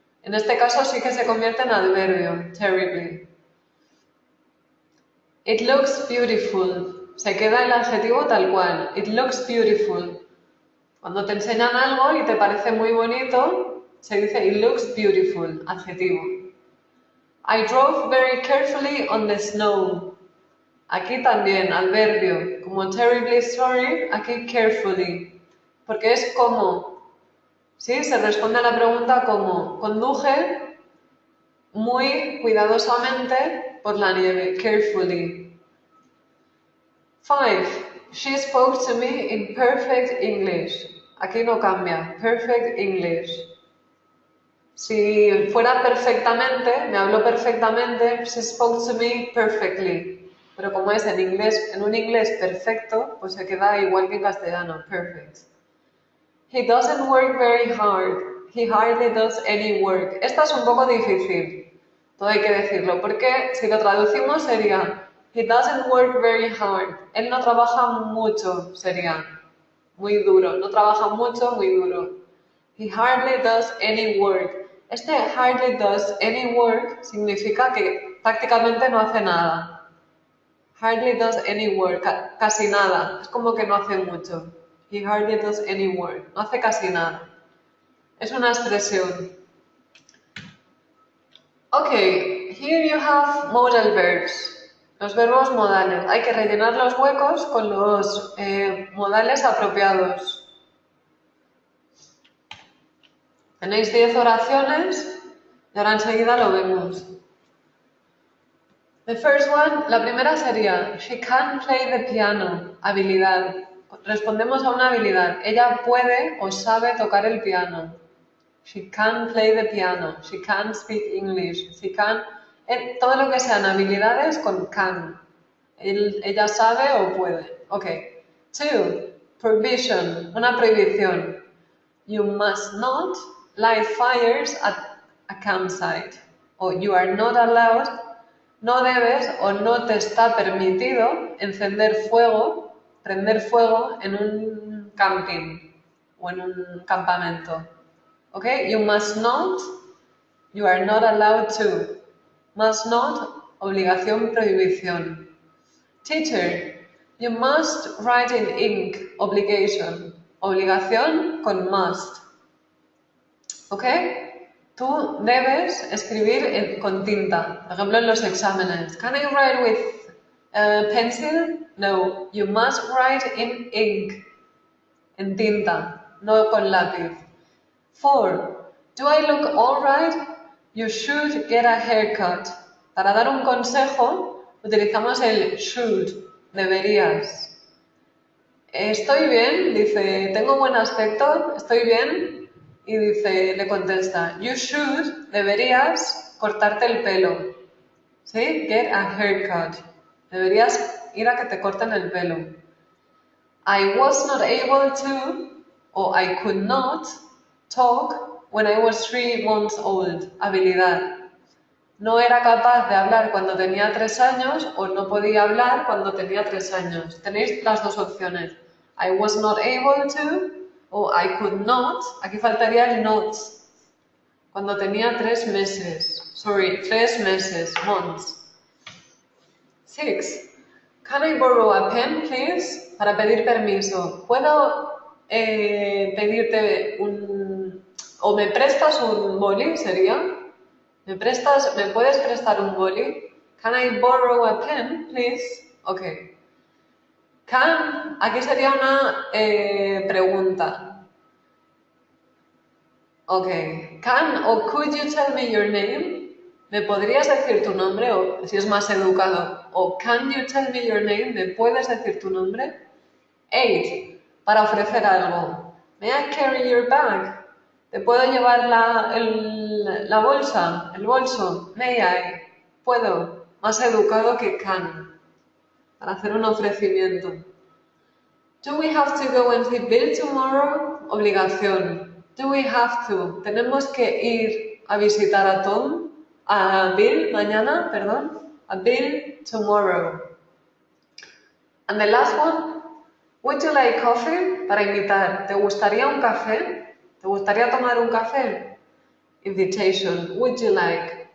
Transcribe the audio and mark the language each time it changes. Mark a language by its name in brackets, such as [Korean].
[Spanish] En este caso sí que se convierte en adverbio. [English] Terribly. It looks beautiful. [Spanish] Se queda el adjetivo tal cual. It looks beautiful. Cuando te enseñan algo y te parece muy bonito, Se dice [English] it looks beautiful, [Spanish] adjetivo. [English] I drove very carefully on the snow. [Spanish] Aquí también, adverbio. Como [English] terribly sorry, [Spanish] aquí carefully. Porque es como. ¿Sí? Se responde a la pregunta como. Conduje muy cuidadosamente por la nieve. [English] Carefully. 5. She spoke to me in perfect English. [Spanish] Aquí no cambia. [English] Perfect English. [Spanish] Si fuera perfectamente, me habló perfectamente, [English] she spoke to me perfectly. [Spanish] Pero como es en inglés, en un inglés perfecto, pues se queda igual que en castellano, perfect. [English] He doesn't work very hard. He hardly does any work. [Spanish] Esta es un poco difícil, todo hay que decirlo, porque si lo traducimos sería [English] he doesn't work very hard. [Spanish] Él no trabaja mucho, sería muy duro. No trabaja mucho, muy duro. [English] He hardly does any work. [Spanish] Este [English] hardly does any work [Spanish] significa que prácticamente no hace nada. [English] Hardly does any work, [Spanish] casi nada. Es como que no hace mucho. [English] He hardly does any work. [Spanish] No hace casi nada. Es una expresión. [English] Ok, here you have modal verbs. [Spanish] Los verbos modales. Hay que rellenar los huecos con los modales apropiados. Tenéis 10 oraciones y ahora enseguida lo vemos. [English] The first one, [Spanish] la primera sería [English] she can play the piano, habilidad. [Spanish] Respondemos a una habilidad. Ella puede o sabe tocar el piano. [English] She can play the piano. She can speak English. She can... [Spanish] todo lo que sean habilidades con can. Ella sabe o puede. Ok. 2. [English] Prohibition, [Spanish] una prohibición. [English] You must not light fires at a campsite. [Spanish] O [English] you are not allowed, [Spanish] no debes o no te está permitido encender fuego, prender fuego en un camping o en un campamento. ¿Ok? [English] You must not, you are not allowed to. [Spanish] Must not, obligación, prohibición. [English] Teacher, you must write in ink, obligation. [Spanish] Obligación con must. ¿Ok? Tú debes escribir con tinta. Por ejemplo, en los exámenes. [English] Can I write with pencil? No. You must write in ink. [Spanish] En tinta, no con lápiz. [English] 4. Do I look alright? You should get a haircut. [Spanish] Para dar un consejo, utilizamos el should. Deberías. Estoy bien, dice, tengo buen aspecto, estoy bien, y dice, le contesta, [English] you should, [Spanish] deberías cortarte el pelo, ¿sí? [English] Get a haircut, [Spanish] deberías ir a que te corten el pelo. [English] I was not able to, o I could not, talk when I was 3 months old, habilidad. [Spanish] No era capaz de hablar cuando tenía 3 años o no podía hablar cuando tenía 3 años. Tenéis las dos opciones. [English] I was not able to [Spanish] o [English] I could not. [Spanish] Aquí faltaría el not. Cuando tenía 3 meses. 3 meses, months. 6. [English] Can I borrow a pen, please? [Spanish] Para pedir permiso. ¿Puedo pedirte o me prestas un boli? ¿Sería? ¿Me puedes prestar un boli? [English] Can I borrow a pen, please? Ok. [Spanish] Can, aquí sería una pregunta. [English] Ok. Can o could you tell me your name? [Spanish] ¿Me podrías decir tu nombre? O si es más educado. [English] O can you tell me your name? [Spanish] ¿Me puedes decir tu nombre? 8. Para ofrecer algo. [English] May I carry your bag? [Spanish] ¿Te puedo llevar la bolsa, el bolso? [English] May I. [Spanish] Puedo. Más educado que can. Para hacer un ofrecimiento. [English] Do we have to go and see Bill tomorrow? Obligación. Do we have to? [Spanish] Tenemos que ir a visitar a Tom, a Bill mañana, perdón. [English] A Bill tomorrow. And the last one. Would you like coffee? [Spanish] Para invitar. ¿Te gustaría un café? ¿Te gustaría tomar un café? [English] Invitation. Would you like?